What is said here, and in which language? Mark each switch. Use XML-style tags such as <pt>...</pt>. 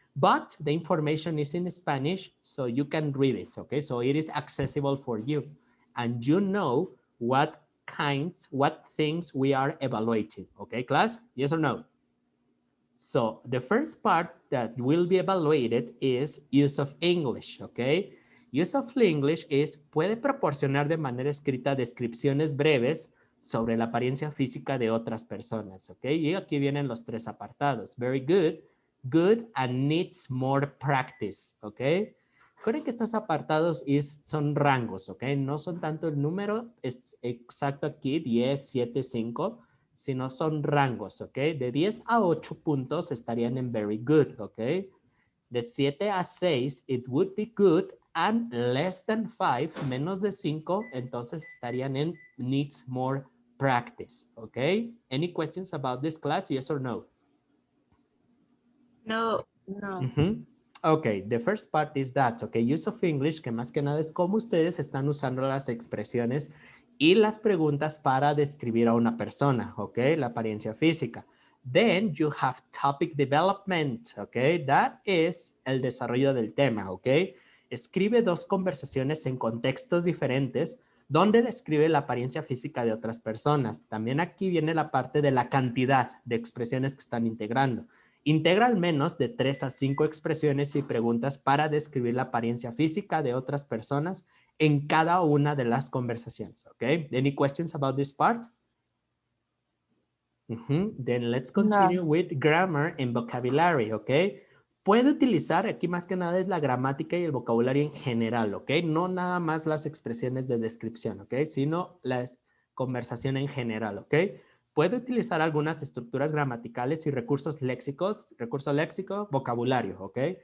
<en>But the information is in Spanish, so you can read it, okay? So it is accessible for you. And you know what things we are evaluating, okay, class? Yes or no? So the first part that will be evaluated is use of English, okay? Use of English is,</en> <es>puede proporcionar de manera escrita descripciones breves sobre la apariencia física de otras personas, ¿ok? Y aquí vienen los tres apartados.</es> <en>Very good, good, and needs more practice, ¿ok?</en> <es>Recuerden que estos apartados son rangos, ¿ok? No son tanto el número es exacto aquí, 10, 7, 5, sino son rangos, ¿ok? De 10 a 8 puntos estarían en very good, ¿ok? De 7 a 6,</es> <en>it would be good, and less than 5,</en> <es>menos de 5, entonces estarían en needs more practice, ¿ok?</es> <en>Any questions about this class, yes or no? No. No. Okay, the first part is that, okay, use of English,</en> <es>que más que nada es cómo ustedes están usando las expresiones y las preguntas para describir a una persona, okay, la apariencia física.</es> <en>Then you have topic development, okay, that is</en> <es>el desarrollo del tema,</es> <en>okay.</en> <es>Escribe dos conversaciones en contextos diferentes donde describe la apariencia física de otras personas. También aquí viene la parte de la cantidad de expresiones que están integrando. Integra al menos de 3 a 5 expresiones y preguntas para describir la apariencia física de otras personas en cada una de las conversaciones.</es> <en>Okay? Any questions about this part? Then let's continue with grammar and vocabulary. Okay?</en> <es>Puede utilizar, aquí más que nada es la gramática y el vocabulario en general. Okay? No nada más las expresiones de descripción. Okay? Sino la conversación en general. Okay? Puede utilizar algunas estructuras gramaticales y recursos léxicos, recurso léxico, vocabulario, ¿ok?</es>